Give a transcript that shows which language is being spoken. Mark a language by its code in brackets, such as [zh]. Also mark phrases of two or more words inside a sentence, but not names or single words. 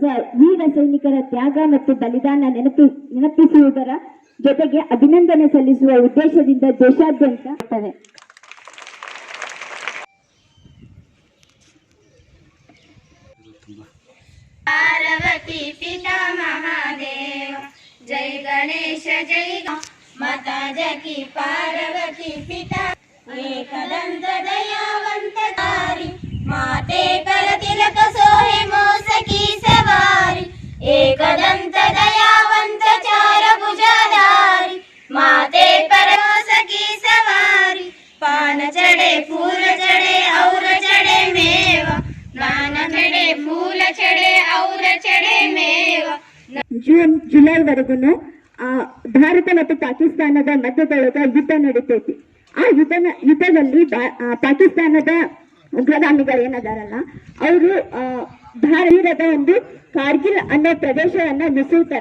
[kn] ವೀರ ಸೈನಿಕರ ತ್ಯಾಗ ಮತ್ತು ಬಲಿದಾನ ನೆನಪಿಸುವುದರ ಜೊತೆಗೆ ಅಭಿನಂದನೆ ಸಲ್ಲಿಸುವ ಉದ್ದೇಶದಿಂದ ದೇಶಾದ್ಯಂತ [hi] पार्वती पिता महादेव जय गणेश जय माता जकी पार्वती पिता एकदंत दयावंत तारी माते कर तिलक सोहे मोस की सवारी एकदंत दयावंत चार भुजाधारी माते पर मोस की सवारी पान चढ़े फूल चढ़े और चढ़े मेवा नान चढ़े फूल चढ़े और चढ़े मेवा। [kn] ಜೂನ್ ಜುಲೈವರೆಗೂ ಭಾರತ ಮತ್ತು ಪಾಕಿಸ್ತಾನದ ಮಧ್ಯದೊಳಗ ಯುದ್ಧ ನಡೀತೈತಿ. ಆ ಯುದ್ಧದಲ್ಲಿ ಪಾಕಿಸ್ತಾನದ ಉಗ್ರಗಾಮಿಗಳು ಏನದಾರಲ್ಲ ಅವರು ಭಾರತದ ಒಂದು ಕಾರ್ಗಿಲ್ ಅನ್ನೋ ಪ್ರದೇಶವನ್ನ ನುಸುಳ್ತಾರ,